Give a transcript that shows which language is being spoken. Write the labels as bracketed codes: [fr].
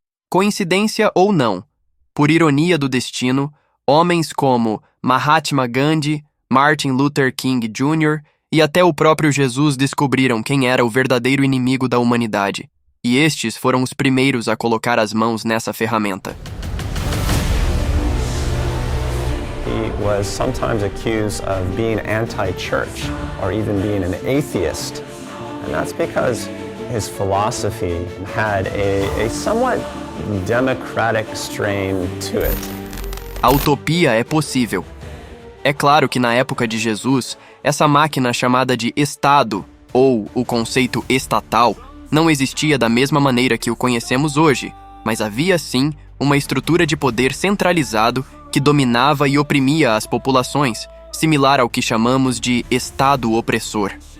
[pt] Coincidência ou não, por ironia do destino, homens como Mahatma Gandhi, Martin Luther King Jr. e até o próprio Jesus descobriram quem era o verdadeiro inimigo da humanidade. E estes foram os primeiros a colocar as mãos nessa ferramenta. [en] He was sometimes accused of being anti-church or even being an atheist. And that's because his philosophy had a somewhat democratic strain to it. [pt] A utopia é possível. É claro que na época de Jesus, essa máquina chamada de Estado, ou o conceito estatal, não existia da mesma maneira que o conhecemos hoje, mas havia sim uma estrutura de poder centralizado que dominava e oprimia as populações, similar ao que chamamos de Estado opressor.